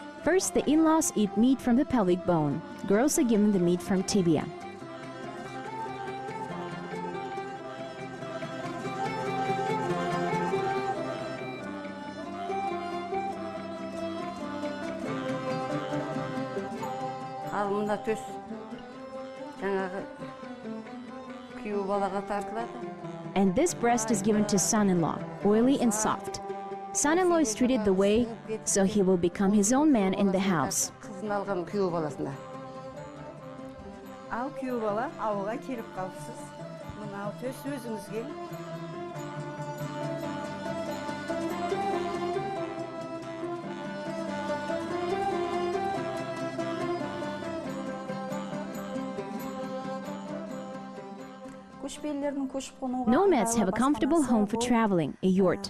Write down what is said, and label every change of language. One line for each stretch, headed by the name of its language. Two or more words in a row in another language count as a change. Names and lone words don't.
English: First, the in-laws eat meat from the pelvic bone. Girls are given the meat from tibia.
Kazakh: Ал мында төс жаңағы күйеу балаға тартылады.
English: And this breast is given to son-in-law, oily and soft. Son-in-law is treated the way, so he will become his own man in the house.
Kazakh: Қызын алған күйеу баласына. Ал күйеу бала ауылға келіп қалыпсыз. Мынау төс өзіңізге.
English: Nomads have a comfortable home for traveling, a yurt.